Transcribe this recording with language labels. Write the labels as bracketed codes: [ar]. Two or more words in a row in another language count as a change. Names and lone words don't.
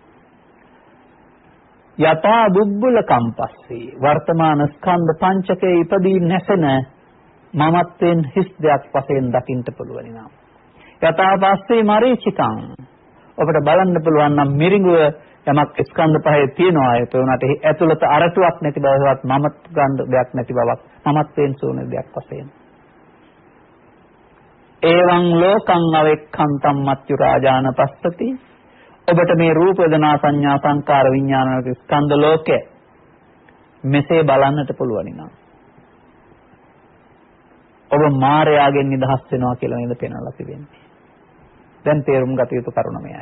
[pi] යථා බුබ්බුල කම්පස්සේ [si] වර්තමාන ස්කන්ධ පංචකයේ ඉපදී නැසෙන මමත්වෙන් හිස් දෙයක් වශයෙන් දකින්න පුළුවන් නම් [pi] යථා පස්සේ මරීචිකං [si] ඔබට බලන්න පුළුවන් නම් මිරිඟුව යමක් ස්කන්ධ පහේ තියෙනවා ඒ උනාට ඇතුළත අරටුවක් නැති බවවත් මමත් ගන්න දෙයක් නැති බවක් මමත්වෙන් සෝන දෙයක් වශයෙන් [pi] එවං ලෝකං අවෙක්ඛන්තම් මච්චු රාජාන පස්සති [si] ඔබට මේ රූප වේදනා සංඥා සංකාර විඥාන ස්කන්ධ ලෝකය මෙසේ බලන්නට පුළුවන් නම් ඔබ මායාවෙන් නිදහස් වෙනවා කියලා නේද පෙන්වලා තිබෙන්නේ. දැන් තේරුම් ගත යුතු කරුණ මෙයයි.